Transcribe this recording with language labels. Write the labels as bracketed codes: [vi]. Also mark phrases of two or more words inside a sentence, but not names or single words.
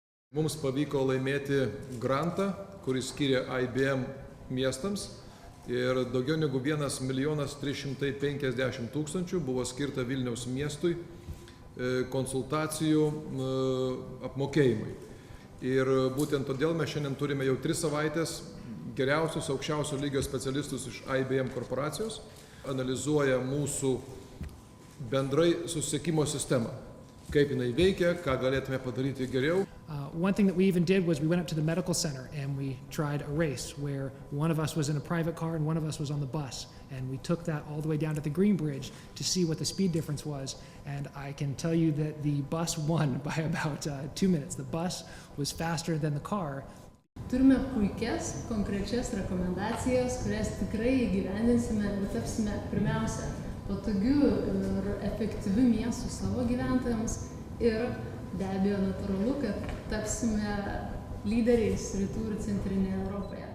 [lt] Mums pavyko laimėti grantą, kuris skiria IBM miestams ir daugiau negu 1 350 000 buvo skirta Vilniaus miestui konsultacijų apmokėjimui. Ir būtent todėl mes šiandien turime jau 3 savaitės geriausius aukščiausio lygio specialistus iš IBM korporacijos, analizuoja mūsų bendrai susisiekimo sistemą, kaip jinai veikia, ką galėtume padaryti geriau. [en] One thing that we even did was we went up to the medical center and we tried a race where one of us was in a private car and one of us was on the bus. And we took that all the way down to the Green Bridge to see what the speed difference was. And I can tell you that the bus won by about 2 minutes. The bus was faster than the car. [lt] Turime puikias, konkrečias rekomendacijas, kurias tikrai įgyvendinsime ir tapsime pirmiausia patogiu ir efektyviu miestu savo gyventojams ir be abejo natūralu, kad tapsime lyderiais rytų ir centrinėje Europoje.